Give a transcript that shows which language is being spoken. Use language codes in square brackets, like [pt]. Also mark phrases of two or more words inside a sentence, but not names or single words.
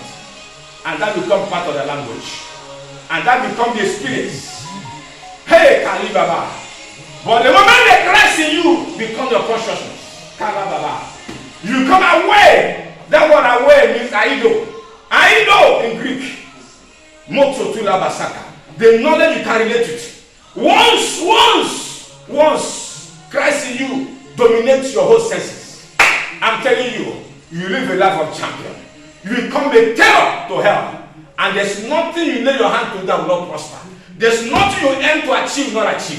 [en] And that becomes part of their language. And that becomes the experience. Hey, Kalibaba. But the moment the Christ in you becomes your consciousness, you become aware. That word aware means aido. Aido in Greek. Moto tula basaka. The knowledge you can relate it. Once Christ in you dominates your whole senses. I'm telling you, you live a life of champion. You become a terror to hell. And there's nothing you lay your hand to that will not prosper. There's nothing you aim to achieve, not achieve.